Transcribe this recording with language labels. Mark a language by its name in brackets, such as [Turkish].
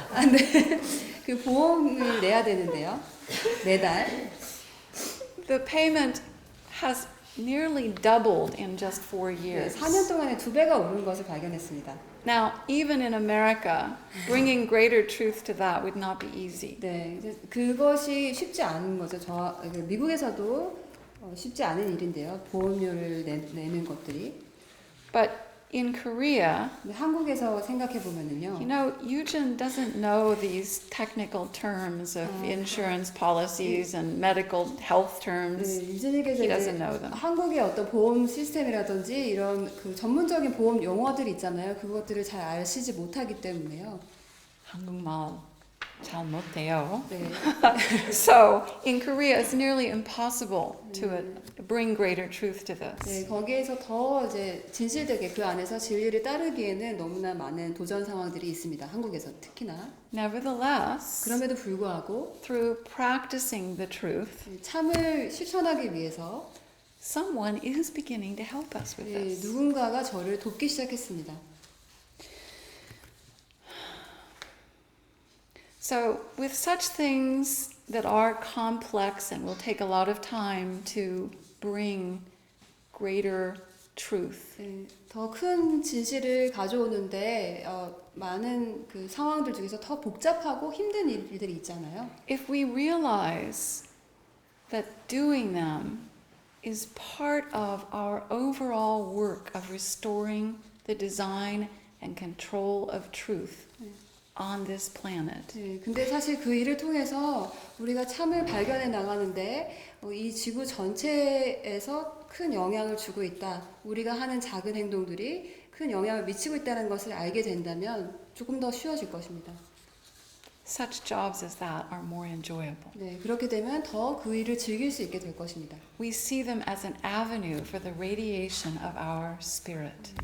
[Korean] 네, 그 보험을 내야 되는데요. 매달. [English] The payment has nearly doubled in just 4 [Korean] 네, [English] years. [Korean] 4년 동안에 2배가 오른 것을 발견했습니다. [English] Now, even in America, bringing greater truth to that would not be easy. [Korean] 네, 이제 그것이 쉽지 않은 거죠. 미국에서도 쉽지 않은 일인데요. 보험료를 내는 것들이. [English] But in Korea, [Korean] 근데 한국에서 생각해 보면은요. [English] you know, Eugen doesn't know these technical terms of insurance policies and medical health terms. [Korean] 유진이께서 [English] He doesn't know them. [Korean] 한국의 어떤 보험 시스템이라든지 이런 그 전문적인 보험 용어들 있잖아요. 그것들을 잘 아시지 못하기 때문에요. 한국말 잘 못해요. 네. [English] So in Korea, it's nearly impossible to bring greater truth to this. [Korean] 네, 거기에서 더 이제 진실되게 그 안에서 진리를 따르기에는 너무나 많은 도전 상황들이 있습니다. 한국에서 특히나. [English] Nevertheless, [Korean] 그럼에도 불구하고 [English] through practicing the truth, [Korean] 참을 실천하기 위해서 [English] someone is beginning to help us with this. [Korean] 누군가가 저를 돕기 시작했습니다. [English] So with such things that are complex and will take a lot of time to bring greater truth, [Korean] 더 큰 진실을 가져오는데 많은 그 상황들 중에서 더 복잡하고 힘든 일들이 있잖아요. [English] if we realize that doing them is part of our overall work of restoring the design and control of truth on this planet, [Korean] 네, 근데 사실 그 일을 통해서 우리가 참을 발견해 나가는데 이 지구 전체에서 큰 영향을 주고 있다. 우리가 하는 작은 행동들이 큰 영향을 미치고 있다는 것을 알게 된다면 조금 더 쉬워질 것입니다. [English] such jobs as that are more enjoyable. [Korean] 네, 그렇게 되면 더 그 일을 즐길 수 있게 될 것입니다. [English] We see them as an avenue for the radiation of our spirit.